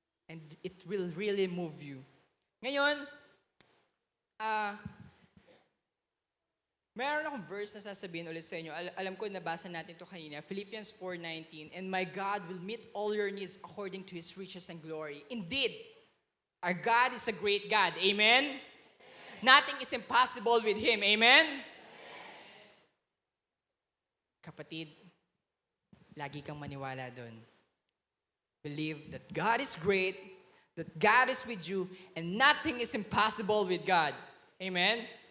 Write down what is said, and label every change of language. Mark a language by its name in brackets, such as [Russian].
[English] And it will really move you. [Filipino] Ngayon, Meron akong verse na sasabihin ulit sa inyo. Alam ko, nabasa natin to kanina. [English] Philippians 4:19, "And my God will meet all your needs according to His riches and glory." Indeed, our God is a great God. Amen? Nothing is impossible with Him. Amen? [Filipino] Kapatid, lagi kang maniwala doon. [English] Believe that God is great, that God is with you, and nothing is impossible with God. Amen?